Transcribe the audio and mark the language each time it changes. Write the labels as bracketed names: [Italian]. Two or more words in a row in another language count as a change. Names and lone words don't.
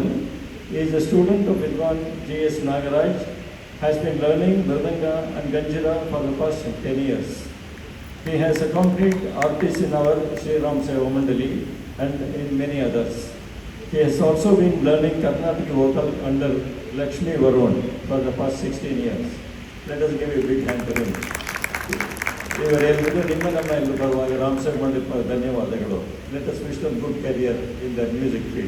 [English] He is a student of Vidwan G.S. Nagaraj, has been learning Mridanga and Ganjira for the past 10 years. He has accompanied artists in our Sri Ram Seva Mandali and in many others. He has also been learning Carnatic vocal under Lakshmi Varun for the past 16 years. Let us give a big hand to him. [Kannada] ಇವರೆಲ್ಲರಿಗೂ ನಿಮ್ಮ ನಮ್ಮ ಎಲ್ಲರ ಪರವಾಗಿ ರಾಮ್ ಸೇವ್ ಮಂಡಳಿ ಧನ್ಯವಾದಗಳು. [English] Let us wish them good career in the music field.